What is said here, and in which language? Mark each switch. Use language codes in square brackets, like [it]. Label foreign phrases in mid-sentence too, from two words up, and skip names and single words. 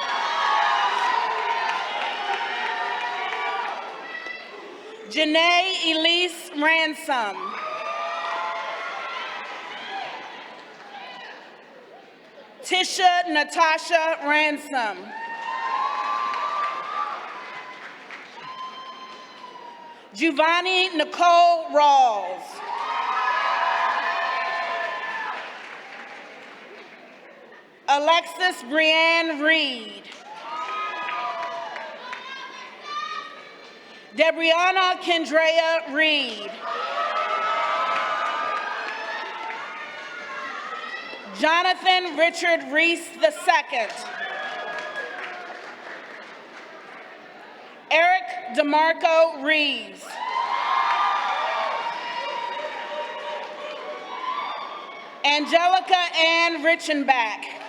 [en] Janae Elise Ransom. Tisha Natasha Ransom. Giovanni Nicole Rawls. Alexis Brianne Reed. Debrianna Kendrea Reed. Jonathan Richard Reese II. Eric DeMarco Reeves. Angelica Ann Richenbach.